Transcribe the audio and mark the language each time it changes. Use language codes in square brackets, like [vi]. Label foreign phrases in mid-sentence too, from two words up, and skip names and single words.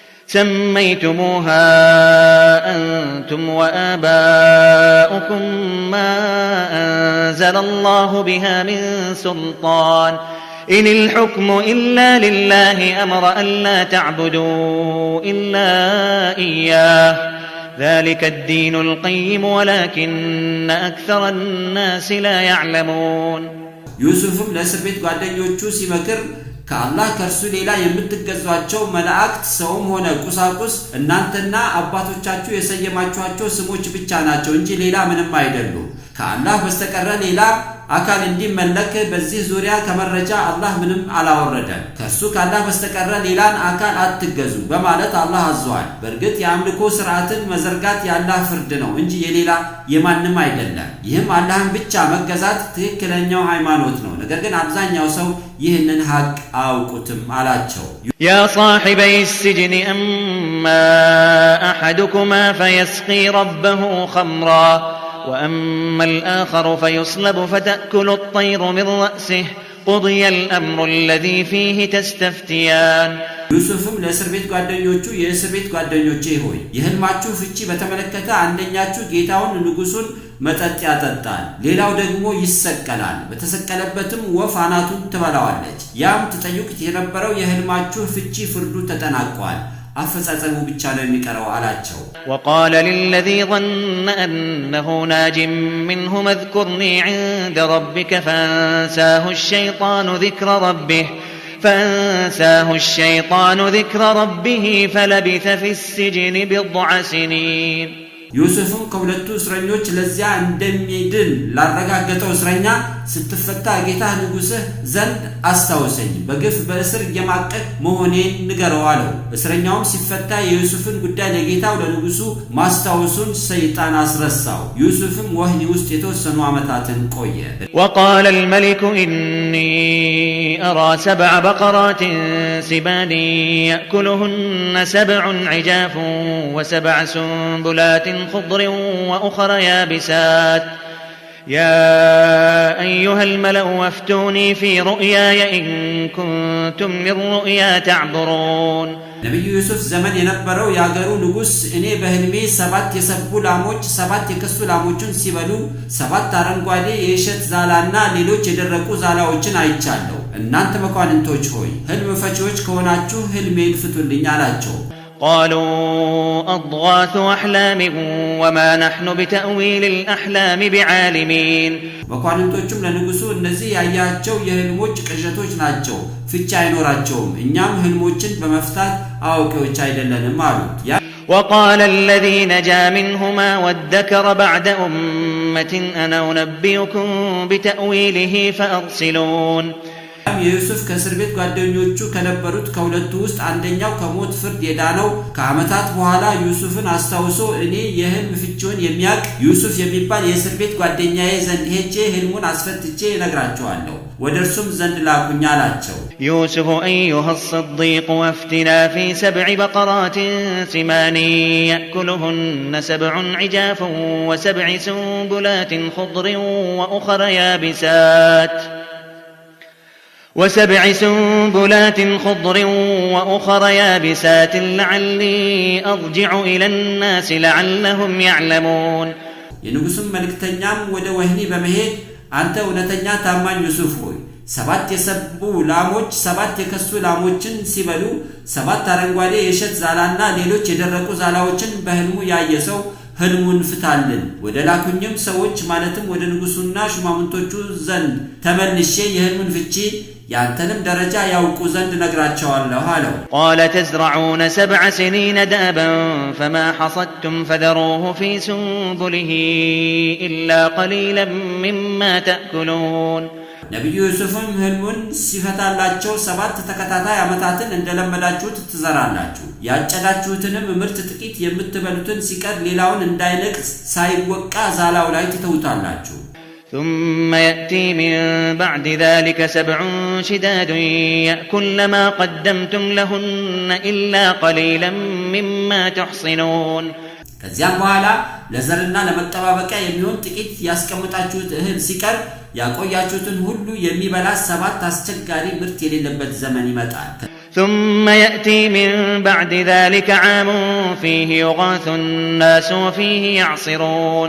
[ar] سميتموها أنتم وآباؤكم ما أنزل الله بها من سلطان إن الحكم إلا لله أمر ألا تعبدوا إلا إياه ذلك الدين القيم ولكن أكثر الناس لا يعلمون [am] ዩሱፍም ለእስር ቤት ጓደኞቹ ሲመክር ከአላህ ከርሱ ሌላ የምትገዟቸው መላእክት ሰውም ሆነ ቁሳቁስ እናንተና አባቶቻችሁ የሰየማችኋቸው ስሞች ብቻ ናቸው እንጂ ሌላ ምንም አይደሉም። ከአላህ በስተቀር ሌላ አካል እንዲመለክ በዚህ ዙሪያ ከመረጃ አላህ ምንም አላወረደም። ከርሱ ከአላህ በስተቀር ሌላን አካል አትገዙ በማለት አላህ አዟል። በእርግጥ የአምልኮ ስርዓትን መዘርጋት የአላህ ፍርድ ነው እንጂ የሌላ የማንም አይደለም። ይህም አላህን ብቻ መገዛት ትክክለኛው ሃይማኖት ነው። ነገር ግን አብዛኛው ሰው ይህንን ሐቅ አያውቁትም አላቸው። [ar] يا صاحبي السجن أما أحدكما فيسقي ربه خمرا وأما الآخر فيصلب فتأكل الطير من رأسه قضي الأمر الذي فيه تستفتيان [am] ዩሱፍም ለእስር ቤት ጓደኞቹ የእስር ቤት ጓደኞቼ ሆይ የህልማችሁ ፍቺ በተመለከተ አንደኛችሁ ጌታውን ንጉሱን መጠጥ ያጠጣል፣ ሌላው ደግሞ ይሰቀላል። በተሰቀለበትም ወፍ አናቱን ትበላዋለች። ያም ተጠይቁት የነበረው የህልማችሁ ፍቺ ፍርዱ ተጠናቋል፣ አፈጻጸሙ ብቻ ነው የሚቀረው አላቸው። [ar] وقال للذي ظن أنه ناج منهم اذكرني عند ربك فأنساه الشيطان ذكر ربه فلبث في السجن بضع سنين [am] ዩሱፍም ከሁለቱ እስረኞች ለዚያ እንደሚድን ላረጋገጠው እስረኛ ስትፈታ ጌታ ንጉስህ ዘንድ አስታውሰኝ፣ በግፍ በእስር የማቀቅ መሆኔን ንገረው አለው። እስረኛውም ሲፈታ የዩሱፍን ጉዳይ ለጌታው ለንጉሱ ማስታወሱን ሰይጣን አስረሳው። ዩሱፍም ወህኒ ውስጥ የተወሰኑ ዓመታትን ቆየ። [ar] وقال الملك إني أرى 7 بقرات سمان يأكلهن 7 عجاف و7 سنبلات خضر وأخر يابسات يا أيها الملأ وافتوني في رؤياي إن كنتم للرؤيا تعبرون [am] ነቢዩ ዩሱፍ ዘመን የነበረው ያገሩ ንጉስ እኔ በህልሜ 7 የሰቡ ላሞች 7 የከሱ ላሞችን ሲበሉ 7 አረንጓዴ የእሸት ዛላና ሌሎች የደረቁ ዛላዎችን አይቻለሁ። እናንተ መኳንንቶች ሆይ ህልም ፈቺዎች ከሆናችሁ ህልሜን ፍቱልኝ አላቸው። [ar] قالوا أضغاث أحلام وما نحن بتأويل الأحلام بعالمين [am] መኳንንቶቹም ለንጉሱ እነዚህ ያያቸው የህልሞች ቅዠቶች ናቸው፣ ፍቺ አይኖራቸውም፣ እኛም ህልሞችን በመፍታት አዋቂዎች አይደለንም አሉት። [ar] وقال الذي نجا منهما وادكر بعد أمة أنا أنبئكم بتأويله فأرسلون [am] የዩሱፍ ከእስር ቤት ጓደኞቹ ከነበሩት ከሁለቱ ውስጥ አንደኛው ከሞት ፍርድ የዳነው ከዓመታት በኋላ ዩሱፍን አስታውሶ እኔ የህልም ፍቺውን የሚያውቅ ዩሱፍ የሚባል የእስር ቤት ጓደኛዬ ዘንድ ሄጄ ህልሙን አስፈትቼ እነግራቸዋለሁ፣ ወደ እርሱም ዘንድ ላኩኝ አላቸው። [ar] يوسف أيها الصديق وافتنا في 7 بقرات سمان يأكلهن 7 عجاف و7 سنبلات خضر وأخر يابسات لعلي أرجع إلى الناس لعلهم يعلمون [am] የንጉሱም መልእክተኛም ወደ ወህኒ በመሄድ አንተ እውነተኛ ታማኝ ዩሱፍ ሆይ 7 የሰቡ ላሞች 7 የከሱ ላሞችን ሲበሉ 7 አረንጓዴ የእሸት ዛላና ሌሎች የደረቁ ዛላዎችን በህልሙ ያየ ሰው ህልሙን ፍታልን፣ ወደ ላኩኝም ሰዎች ማለትም ወደ ንጉሱና ሹማምንቶቹ ዘንድ ተመልሼ የህልሙን ፍቺ ያንተንም ደረጃ ያውቁ ዘንድ ነግራቸዋለሁ አለው። [ar] قال تزرعون 7 سنين دابا فما حصدتم فذروه في سنبله إلا قليلا مما تأكلون [am] ነቢዩ ዩሱፍም ህልሙን ሲፈታላቸው 7 ተከታታይ ዓመታትን እንደለመዳችሁት ትዘራላችሁ፣ ያጨዳችሁትንም ምርት ጥቂት የምትበሉትን ሲቀር ሌላውን እንዳይነቅስ ሳይወቃ ዛላው ላይ ትተውታላችሁ። [ar] ثم يأتي من بعد ذلك 7 شداد يأكلن ما قدمتم لهن إلا قليلا مما تحصنون [am] ከዚያም በኋላ ለዘርና ለመጠባበቂያ የሚሆን ጥቂት ያስቀምጣችሁት እህል ሲቀር ያቆያችሁትን ሁሉ የሚበላ 7 አስቸጋሪ ምርት የሌለበት ዘመን ይመጣል። [ar] ثم يأتي من بعد ذلك عام فيه يغاث الناس وفيه يعصرون